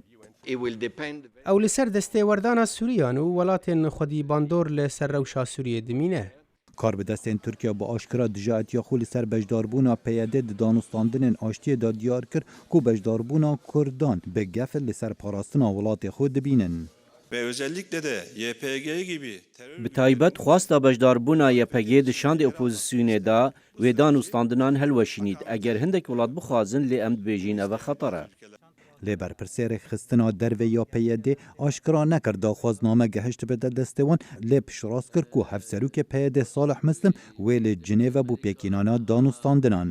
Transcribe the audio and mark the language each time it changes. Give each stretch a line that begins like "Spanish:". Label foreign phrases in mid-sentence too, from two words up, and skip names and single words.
Kurdish: Ew li ser destêwerdana Sûriyan û welatên xwedî bandor li ser rewşa Sûriyê dimîne. Karbidestên Tirkiye bi aşkira dijatiya xwe li ser bejdarbûna PYD di danûstandinên aştiyê de diyar kir ku bejdarbûna Kurdan bi gefil li ser parastina welatê xwe dibînin.
Turkish: Ve özellikle de YPG gibi
Kurdish: bi taybet xwasta bejdarbûna YPG di şandê opozisyonê da wê danûstandinan helweşînît. Eger hindek welat bixwazin lê em dibêjin ev xeter e. Lê berpirsêrek xistina dervê ya PYD aşkira nekir daxwazname gehişt bide destê wan lê piştrast kir ku hevserokê PYD Salih Muslim wê li Cinêve bû pêkînana danûstandinan.